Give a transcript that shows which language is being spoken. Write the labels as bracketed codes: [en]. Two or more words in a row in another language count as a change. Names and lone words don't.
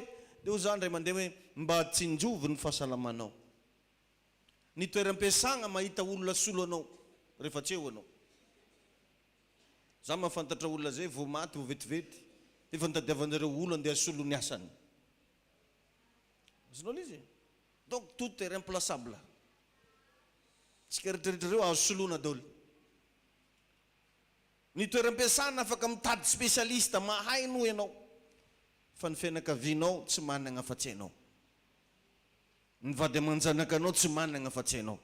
[mg] Dia ho zany ray mandeha hoe mba tsinjovo ny fahasalamanao. Ny toeram-piasana mahita olona solo anao rehefa tsy eo anao. Za mahafantatra olona zay vao maty, vao vetivety, efa nitadiavan'ireo olo andeha solo ny asany. Azonao izy? [fr] Donc tout est remplaçable. [mg] Tsika rehetrarehetra reo azo soloana daholo. Ny toeram-piasana afaka mitady spesialista mahay no ianao, fa ny fianakavianao tsy manana afa-tsy ianao. Ny vady aman-janakanao tsy manana afa-tsy ianao.